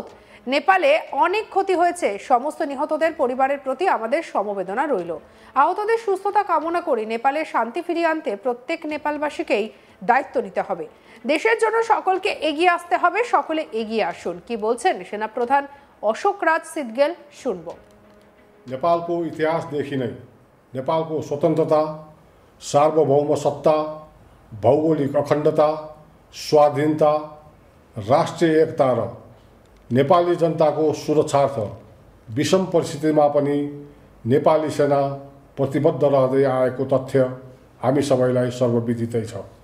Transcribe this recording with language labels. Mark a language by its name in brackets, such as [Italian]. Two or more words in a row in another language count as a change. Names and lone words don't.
[Bangla] নেপালে অনেক ক্ষতি হয়েছে, সমস্ত নিহতদের পরিবারের প্রতি আমাদের সমবেদনা রইল। আহতদের সুস্থতা কামনা করি। নেপালের শান্তি ফিরিয়ে আনতে প্রত্যেক নেপালবাসীকেই দায়িত্ব নিতে হবে। দেশের জন্য সকলকে এগিয়ে আসতে হবে। সকলে এগিয়ে আসুন। কি বলছেন সেনাপ্রধান অশোক রাজ सिदगेल, শুনবো। [Nepali] नेपालको इतिहासदेखि नै नेपालको स्वतन्त्रता, सार्वभौम सत्ता, भौगोलिक अखण्डता, स्वाधीनता, राष्ट्रिय एकता र नेपाली जनताको सुरक्षार्थ विषम परिस्थितिमा पनि नेपाली सेना प्रतिबद्ध रहँदै आएको तथ्य हामी सबैलाई सर्वविदितै छ।